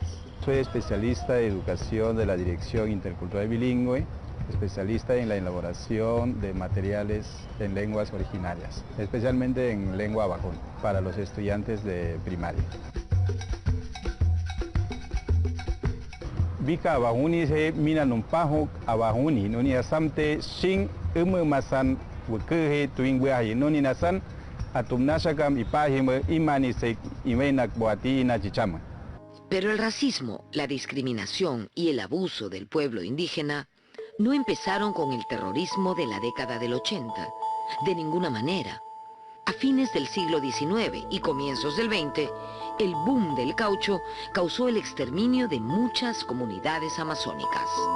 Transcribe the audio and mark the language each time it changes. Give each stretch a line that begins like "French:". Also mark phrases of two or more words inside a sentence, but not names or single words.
Spanish: Soy especialista de educación de la Dirección Intercultural Bilingüe, especialista en la elaboración de materiales en lenguas originarias, especialmente en lengua Aguajún, para los estudiantes de primaria.
Aguaruna: Bika Aguajuni se mina numpajo Aguajuni, nuni asamte shin masan wukehe tuingweahi, nuni nasan atumnashakam ipahime imanisek imenak boati inachichama.
Spanish: Pero el racismo, la discriminación y el abuso del pueblo indígena no empezaron con el terrorismo de la década del 80, de ninguna manera. A fines del siglo XIX y comienzos del XX, el boom del caucho causó el exterminio de muchas comunidades amazónicas.